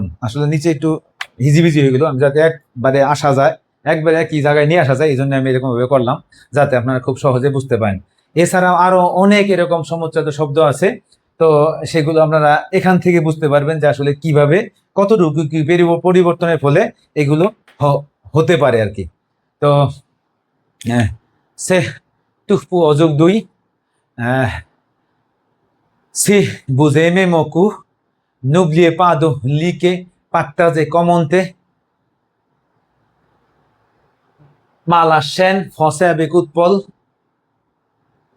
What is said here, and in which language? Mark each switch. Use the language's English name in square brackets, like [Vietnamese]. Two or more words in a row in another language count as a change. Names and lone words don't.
[Bangla] আসলে নিচে একটু হিজিবিজি হয়ে গেল, আমি যাতে একবারে আসা যায়, একবারে একই জায়গায় নিয়ে আসা যায়, এই জন্য আমি এরকম ভাবে করলাম, যাতে আপনারা খুব সহজে বুঝতে পারেন। এছাড়াও আরো অনেক এরকম সমুচ্চারিত শব্দ আছে, তো সেগুলো আপনারা এখান থেকে বুঝতে পারবেন যে আসলে কিভাবে কতটুকু কি পরিবর্তনের ফলে এগুলো হতে পারে আর কি। [French] তো C'est tout pour aujourd'hui. Si vous aimez mon cours, n'oubliez pas de liker, partager, commenter ma la chaîne Français avec Paul.